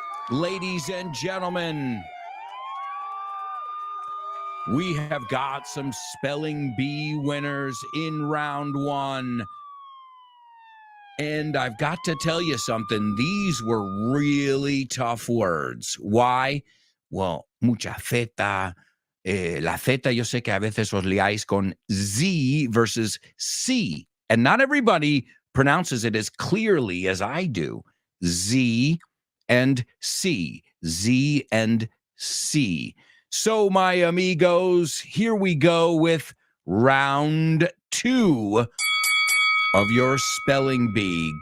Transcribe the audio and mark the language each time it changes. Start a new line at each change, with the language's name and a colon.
English: Ladies and gentlemen, we have got some spelling bee winners in round 1. And I've got to tell you something. These were really tough words. Why? Well,
Spanish: mucha zeta. La zeta, yo sé que a veces os liáis con Z versus C.
English: And not everybody pronounces it as clearly as I do. Z and C. Z and C. So, my amigos, here we go with round 2 of your spelling bee.